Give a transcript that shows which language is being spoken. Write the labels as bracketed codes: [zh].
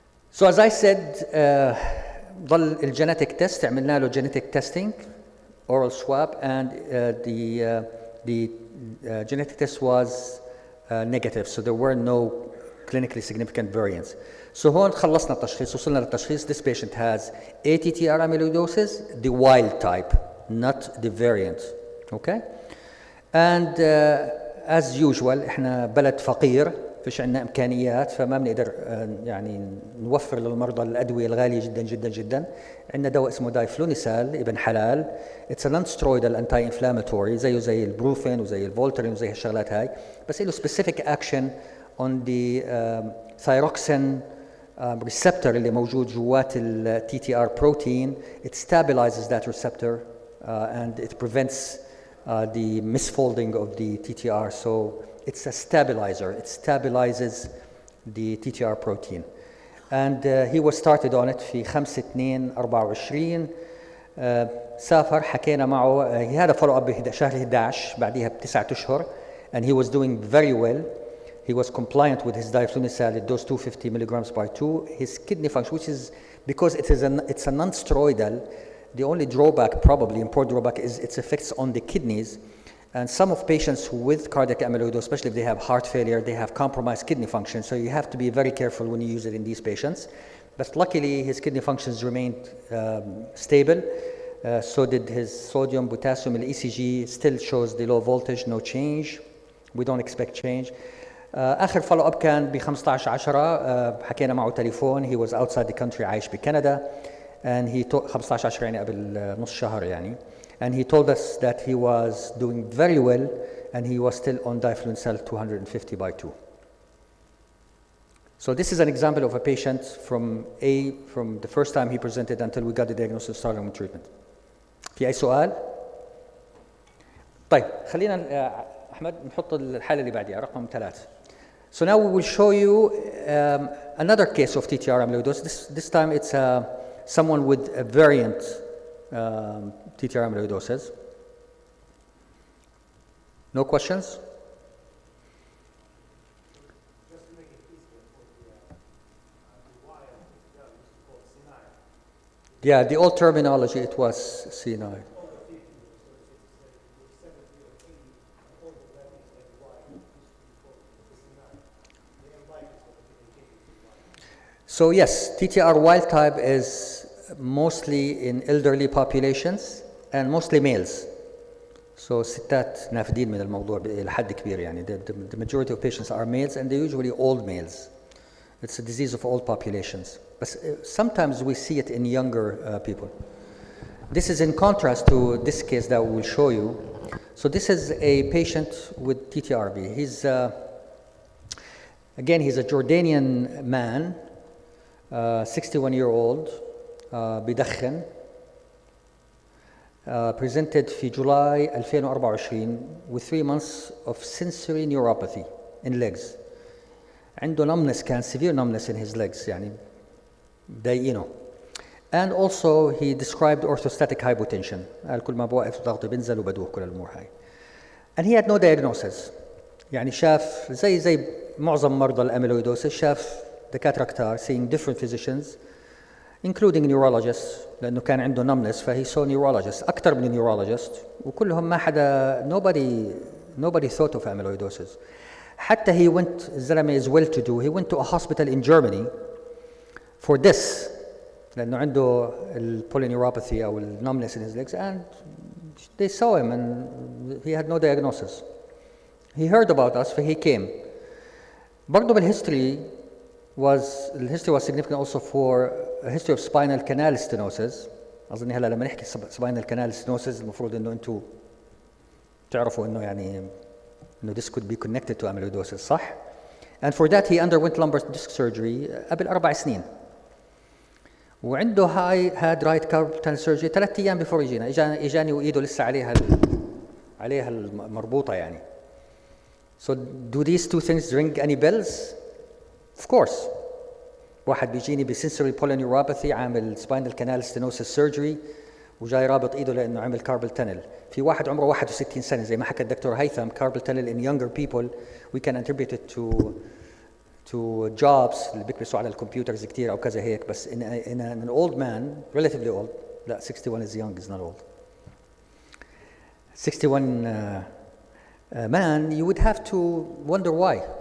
[en] So as I said, [ar] ضل الجينيتك تيست عملنا له [en] genetic testing, oral swab, and the genetic test was negative, so there were no clinically significant variants. [ar] So هون خلصنا التشخيص، وصلنا للتشخيص. [en] This patient has ATTR amyloidosis, the wild type, not the variant. Okay? And as usual [ar] احنا بلد فقير، فيش عندنا امكانيات، فما بنقدر يعني نوفر للمرضى الادويه الغاليه جدا جدا جدا. عندنا دواء اسمه دايفلونيسال ابن حلال. [en] it's non steroidal anti inflammatory, [ar] زيه زي البروفين وزي الفولترين وزي هالشغلات هاي، بس له [en] specific action on the thyroxine receptor [ar] اللي موجود جوات التي تي ار بروتين. [en] It stabilizes that receptor and it prevents the misfolding of the TTR. So it's a stabilizer. It stabilizes the TTR protein. And he was started on it في 5/2/24. [ar] سافر، حكينا معه. [en] He had a follow-up [ar] بشهر 11 بعديها ب9 أشهر, [en] and he was doing very well. He was compliant with his diflunisal at dose 250 milligrams by 2. His kidney function, which is because it's a non-steroidal, the only drawback, probably important drawback, is its effects on the kidneys. And some of patients with cardiac amyloidosis, especially if they have heart failure, they have compromised kidney function. So you have to be very careful when you use it in these patients. But luckily, his kidney functions remained stable. So did his sodium, potassium, and ECG still shows the low voltage, no change. We don't expect change. [ar] آخر follow up كان ب 15/10. حكينا معه تليفون. [en] He was outside the country, [ar] عايش بكندا. [en] And he told [ar] 15/10 يعني قبل نص شهر يعني. [en] And he told us that he was doing very well, and he was still on diflunisal 250 by 2. So this is an example of a patient from the first time he presented until we got the diagnosis and started on treatment. [ar] في أي سؤال؟ طيب خلينا أحمد نحط الحالة اللي بعديها رقم 3. [en] So now we will show you another case of TTR amyloidosis. This time it's someone with a variant TTR amyloidosis. No questions? Just to make it easier for the wild, that used to call C9. Yeah, the old terminology, it was C9. All the 50, so it's 70 or 80, and all of that is like wild, used to be called C9. They have like it, so they can take it. So yes, TTR wild type is mostly in elderly populations and mostly males. [ar] So ستات نافدين من الموضوع إلى حد كبير يعني. [en] The majority of patients are males, and they're usually old males. It's a disease of all populations. But sometimes we see it in younger people. This is in contrast to this case that we will show you. So this is a patient with TTRV. He's again, he's a Jordanian man, 61-year-old, [ar] بدخن. [en] Presented في July 2024 with 3 months of sensory neuropathy in legs. عنده numbness, كان severe numbness in his legs [ar] يعني ضايقينه. [en] And also he described orthostatic hypotension. [ar] قال كل ما بوقف ضغطي بنزل وبدوخ كل الأمور هاي. [en] And he had no diagnosis. [ar] يعني شاف زي معظم مرضى الأميلويدوسيس، شاف دكاترة كتار, [en] seeing different physicians, including neurologists, [ar] لأنه كان عنده numbness, فهي saw neurologists, أكثر من neurologist, وكلهم ما حدا, [en] nobody thought of amyloidosis. حتى he went, الزلمة is well to do, he went to a hospital in Germany for this, [ar] لأنه عنده [en] polyneuropathy أو numbness in his legs, and they saw him and he had no diagnosis. he heard about us فهي came. برضه بالhistory was significant also for a history of spinal canal stenosis. [ar] أظن هلا لما نحكي [en] spinal canal stenosis [ar] المفروض إنه أنتم تعرفوا إنه يعني إنه [en] this could be connected to amyloidosis صح؟ And for that he underwent lumbar disc surgery [ar] قبل 4 سنين. وعنده [en] had right carpal tunnel surgery [ar] 3 أيام before يجينا إجاني وإيده لسه عليها المربوطة يعني. [en] So do these two things ring any bells? Of course. [ar] واحد بيجيني بsensory polyneuropathy عامل spinal canal stenosis surgery وجاي رابط ايده لانه عمل carpal tunnel. في واحد عمره 61 سنه زي ما حكى الدكتور هيثم [en] carpal tunnel in younger people we can attribute it to jobs [ar] اللي بيكبسوا على الكمبيوترز كثير او كذا هيك بس [en] in an old man relatively old لا 61 is young is not old 61 man you would have to wonder why.